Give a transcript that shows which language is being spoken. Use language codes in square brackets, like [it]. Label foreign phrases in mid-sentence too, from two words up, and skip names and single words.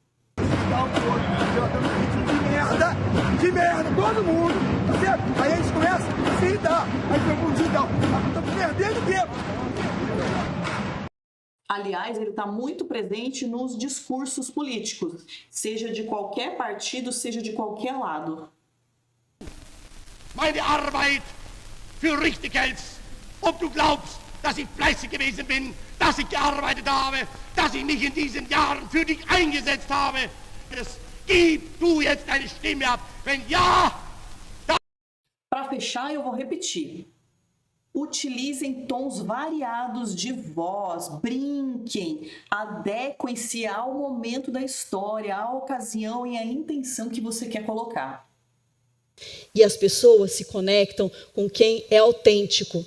[pt] De merda, todo mundo, tá certo? Aí a gente começa a se irritar, aí foi um dia e tal, estamos perdendo tempo. Aliás, ele está muito presente nos discursos políticos, seja de qualquer partido, seja de qualquer lado. [de] Meine Arbeit für richtig hältst, ob du glaubst, dass ich fleißig gewesen bin, dass ich gearbeitet habe, dass ich mich in diesen Jahren für dich eingesetzt habe. Gib du jetzt deine Stimme ab, wenn ja... [pt] Para fechar, eu vou repetir. Utilizem tons variados de voz, brinquem, adequem-se ao momento da história, à ocasião e à intenção que você quer colocar. E as pessoas se conectam com quem é autêntico.